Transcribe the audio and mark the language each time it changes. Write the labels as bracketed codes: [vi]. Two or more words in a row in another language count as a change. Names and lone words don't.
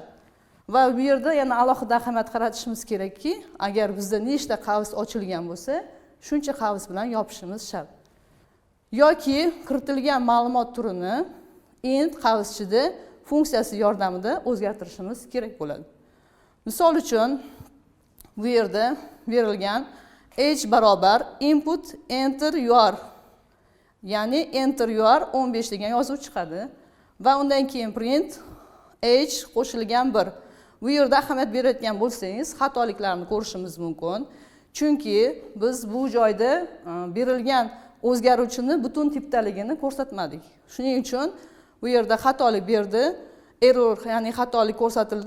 [uz] Va bu yerda yana alohida ahamiyat qaratishimiz kerakki, agar bizda nechta qavs ochilgan bo'lsa, shuncha qavs bilan yopishimiz shart. Yoki kiritilgan ma'lumot turini int qavsida funksiyasi yordamida o'zgartirishimiz kerak bo'ladi. Misol uchun, bu yerda berilgan h barobar [en] input enter your, [uz] ya'ni [en] enter your [uz] 15 degan yozuv chiqadi va undan keyin print h qo'shilgan 1. Bu yerda ahamiyat berayotgan bo'lsangiz, xatoliklarni ko'rishimiz mumkin. Chunki biz bu joyda berilgan o'zgaruvchini butun tipdaligini ko'rsatmadik. Shuning uchun bu yerda xatolik berdi, error, ya'ni xatolik ko'rsatildi.